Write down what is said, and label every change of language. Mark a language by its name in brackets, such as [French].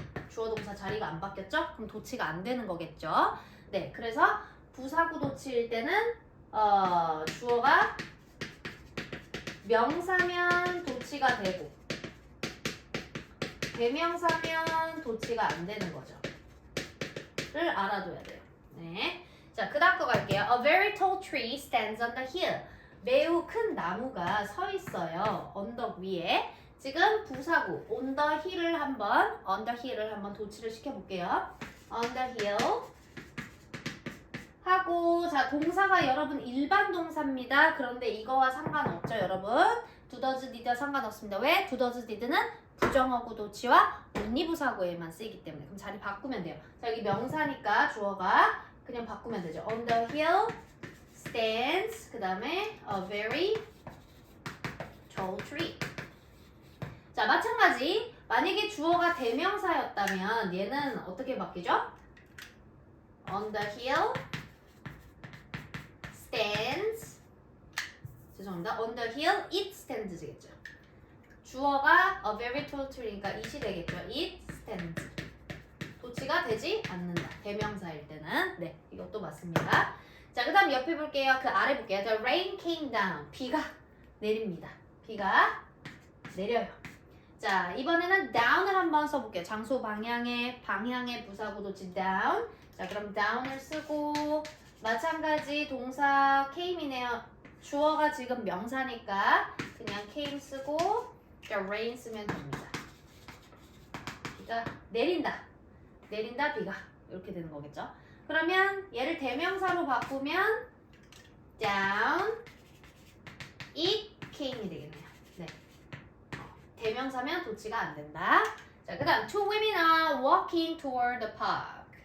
[Korean] 주어 동사 자리가 안 바뀌었죠? 그럼 도치가 안 되는 거겠죠? 네, 그래서 부사구 도치일 때는 주어가 명사면 도치가 되고 대명사면 도치가 안 되는 거죠. 를 알아둬야 돼요. 네. 자, 그 다음 거 갈게요. [English] A very tall tree stands on the hill. [Korean] 매우 큰 나무가 서 있어요. 언덕 위에. 지금 부사구 [English] on the hill [Korean] 을 한번 도치를 시켜볼게요. [English] on the hill [Korean] 하고 자 동사가 여러분 일반 동사입니다. 그런데 이거와 상관없죠, 여러분. do, does, did 상관없습니다. 왜? do, does, did는 부정어구 도치와 온리부사구에만 쓰이기 때문에 그럼 자리 바꾸면 돼요. 자 여기 명사니까 주어가 그냥 바꾸면 되죠. [English] On the hill stands [Korean] 그 다음에 [English] a very tall tree. [Korean] 자 마찬가지 만약에 주어가 대명사였다면 얘는 어떻게 바뀌죠? [English] On the hill stands [Korean] 죄송합니다. [English] On the hill it stands [Korean] 되겠죠. 주어가 [English] a very tall tree니까 it이 되겠죠. it stands. [Korean] 도치가 되지 않는다. 대명사일 때는. 네, 이것도 맞습니다. 자, 그 다음 옆에 볼게요. 그 아래 볼게요. [English] The rain came down. [Korean] 비가 내립니다. 비가 내려요. 자, 이번에는 down을 한번 써볼게요. 장소 방향의 부사구 도치 down. 자, 그럼 down을 쓰고 마찬가지 동사 came이네요. 주어가 지금 명사니까 그냥 came 쓰고 rain 쓰면 됩니다. 비가 내린다. 비가 이렇게 되는 거겠죠. 그러면 얘를 대명사로 바꾸면 [English] down, it came [Korean] 이 되겠네요. 네. 대명사면 도치가 안 된다. 자, 그 다음 [English] two women are walking toward the park.